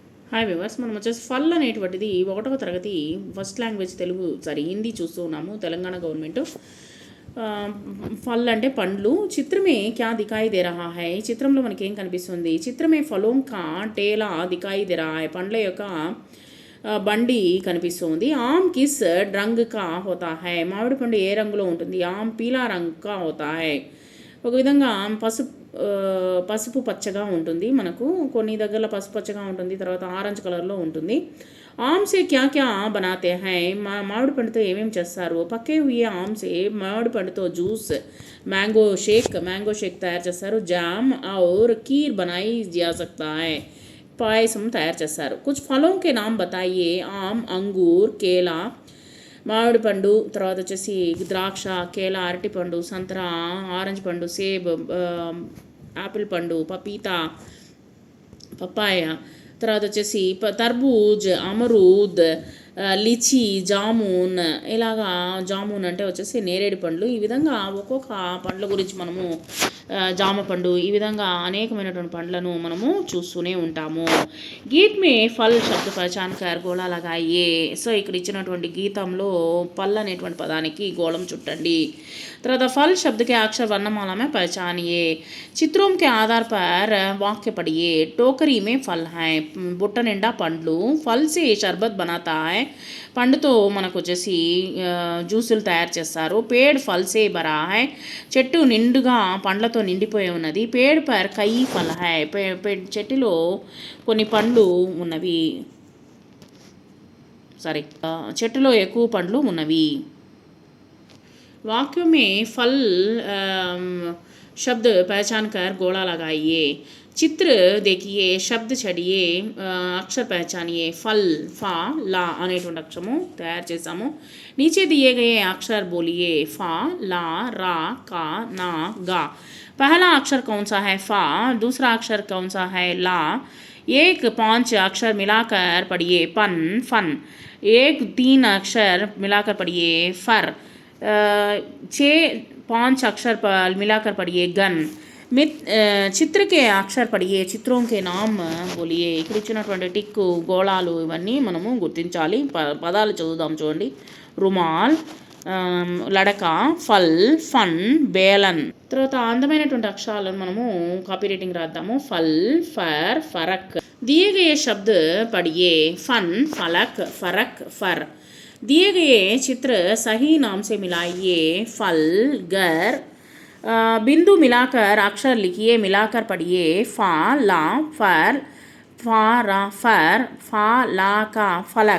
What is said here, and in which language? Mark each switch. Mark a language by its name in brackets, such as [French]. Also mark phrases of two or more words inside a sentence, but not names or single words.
[Telugu] హాయ్ వ్యూవర్స్, మనం వచ్చేసి ఫల్ అనేటువంటిది 1వ తరగతి [English] first language [Telugu] తెలుగు హిందీ చూస్తూ ఉన్నాము. తెలంగాణ గవర్నమెంట్ ఫల్ అంటే పండ్లు. [Hindi] चित्र में क्या दिखाई दे रहा है, [Telugu] ఈ చిత్రంలో మనకి ఏం కనిపిస్తుంది? [Hindi] चित्र में फलों का ठेला दिखाई दे रहा है, [Telugu] పండ్ల యొక్క బండి కనిపిస్తుంది. [Hindi] आम किस रंग का होता है, [Telugu] మామిడి పండు ఏ రంగులో ఉంటుంది? [Hindi] आम पीला रंग का होता है, [Telugu] ఒక విధంగా పసుపు పచ్చగా ఉంటుంది. మనకు కొన్ని దగ్గర పసుపు పచ్చగా ఉంటుంది, తర్వాత [English] orange color [Telugu] ఉంటుంది. [Hindi] आमसे क्या क्या बनाते है, [Telugu] మామిడి పండుతో ఏమేమి చేస్తారు? [Hindi] पक्के हुए आमसे, [Telugu] మామిడి పండుతో జ్యూస్, [English] mango shake [Telugu] తయారు చేస్తారు. [Hindi] जाम और खीर बनाई जा सकता है, [Telugu] పాయసం తయారు చేస్తారు. [Hindi] कुछ फलों के नाम बताइए. ఆమ్, अंगूर, केला [Telugu] మామిడి పండు, తర్వాత వచ్చేసి ద్రాక్ష, కేల, అరటిపండు, సంతరా, ఆరెంజ్ పండు, సేబ్, యాపిల్ పండు, పపీతా, పప్పాయ, తర్వాత వచ్చేసి [Hindi] तरबूज, अमरूद, लीची, जामुन. [Telugu] ఇలాగా జామున్ అంటే వచ్చేసి నేరేడు పండ్లు. ఈ విధంగా ఒక్కొక్క పండ్ల గురించి మనము జామ పండు, ఈ విధంగా అనేకమైనటువంటి పండ్లను మనము చూస్తూనే ఉంటాము. [Hindi] गीत में फल शब्द पहचान कर गोला लगाए. [Telugu] సో ఇక్కడ ఇచ్చినటువంటి గీతంలో పల్ అనేటువంటి పదానికి గోళం చుట్టండి. [Hindi] తర్వాత फल शब्द के अक्षर वर्णमाला में पहचानिए. चित्रों के आधार पर वाक्य पढ़िए. टोकरी में फल हैं, [Telugu] బుట్ట నిండా పండ్లు. [Hindi] फल से शरबत बनाता है, [Telugu] పండుతో మనకు వచ్చేసి జ్యూసులు తయారు చేస్తారు. [Hindi] पेड़ फल से भरा है, [Telugu] చెట్టు నిండుగా పండ్లతో నిండిపోయి ఉన్నది. [Hindi] पेड़ पर कई फल है, [Telugu] చెట్టులో కొన్ని పండ్లు ఉన్నవి. చెట్టులో ఎక్కువ పండ్లు ఉన్నవి. [Hindi] वाक्यों में फल शब्द पहचान कर गोला लगाइए. चित्र देखिए, शब्द छड़िए, अक्षर पहचानिए. फल फा ला [Telugu] అనేటువంటి అక్షరము తయారు చేసాము. [Hindi] नीचे दिए गए अक्षर बोलिए. फा ला रा का ना गा. पहला अक्षर कौन सा है? फा. दूसरा अक्षर कौन सा है? ला. एक 5 अक्षर मिलाकर पढ़िए. पन फन. एक 3 अक्षर मिलाकर पढ़िए. फर. 5 अक्षर पर मिलाकर पढ़िए. गन. चित्र के अक्षर पढ़िए. चित्रों के नाम बोलिए. [Telugu] ఇక్కడ ఇచ్చినటువంటి టిక్కు, గోళాలు ఇవన్నీ మనము గుర్తించాలి. పదాలు చదువుదాం చూడండి. [Hindi] रुमाल, लड़का, फल, फन, बेलन. [Telugu] తర్వాత అందమైనటువంటి అక్షరాలను మనము [English] copy writing [Telugu] రాద్దాము. [Hindi] फल, फर, ఫరక్. दिए गए शब्द पढ़िए. फन, फलक, फरक, फर. दिए गए चित्र सही नाम से मिलाइए. फल, घर. बिंदु मिलाकर अक्षर लिखिए. मिलाकर पढ़िए. फा ला फर, फा रा फर, फा ला का फलक.